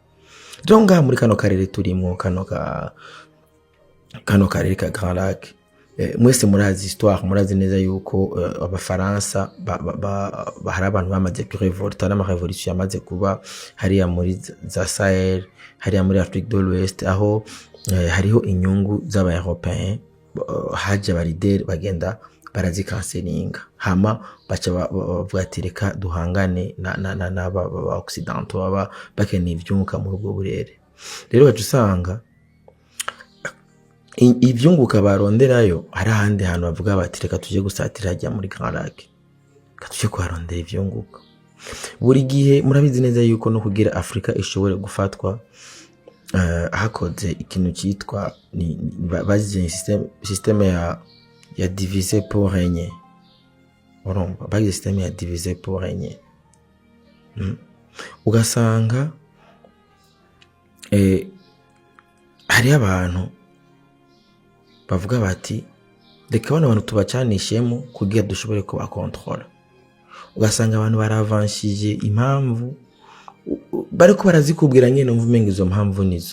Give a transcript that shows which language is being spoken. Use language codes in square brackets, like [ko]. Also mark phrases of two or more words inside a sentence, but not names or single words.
[rn] Jonga muri kano karere turimo kano karere ka Grand Lac mwese murazi histoire, murazi neza yuko abafaransa hari abantu bamaze kurevolta n'amarevolution yamaze kuba hariya muri za Sahel, hariya muri Afrique de l'Ouest, aho hariho inyungu z'aba Européens, haje abarideri bagenda barazikanselinga, hama baca bavuga ati reka duhangane n'aba Occidentaux baba bakeneye ivyunguka muri ubwo burere. Rero baca usanga ivyunguka baronderayo hari ahandi hantu bavuga bati reka tuje gusatira hajya muri Grand Lac, reka tuje kuharondera ivyunguka. Buri gihe murabizi neza yuko no kugira Afrika ishobore gufatwa hakoze ikintu cyitwa bazize systeme ya [fr] diviser pour régner. [rn] Urumva bagize systeme ya [fr] diviser pour régner. [rn] Ugasanga hari abantu bavuga bati reka bano bantu tubacanishemo kugira dushobore kuba control. Ugasanga abantu baravanshije impamvu bariko barazikubwira nyene mvumenga izo mpamvu nizo.